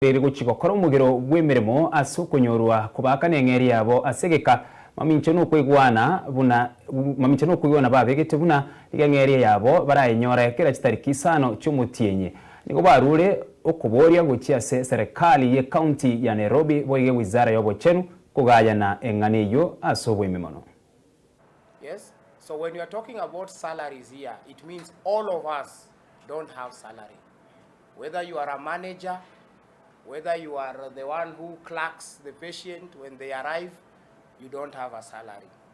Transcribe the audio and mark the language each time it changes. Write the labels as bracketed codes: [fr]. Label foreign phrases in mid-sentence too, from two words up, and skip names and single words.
[guz] Riri guchigokora Omogiro Bw'Emeremo ase okonyorwa kubaka n'eng'eri yabo asegeka maminche n'okwigwana babegete buna iga eng'eri yabo barayinyora kera chitariki 5 cy'omutienyi nigo barure okuboria gochia ase serikali ye county ya Nairobi boige wizara y'obochenu kugayana eng'ani eyo ase obw'ememono. [en] Yes, so when you are talking about salaries here, it means all of us don't have salary. Whether you are a manager, whether you are the one who clerks the patient when they arrive, you don't have a salary.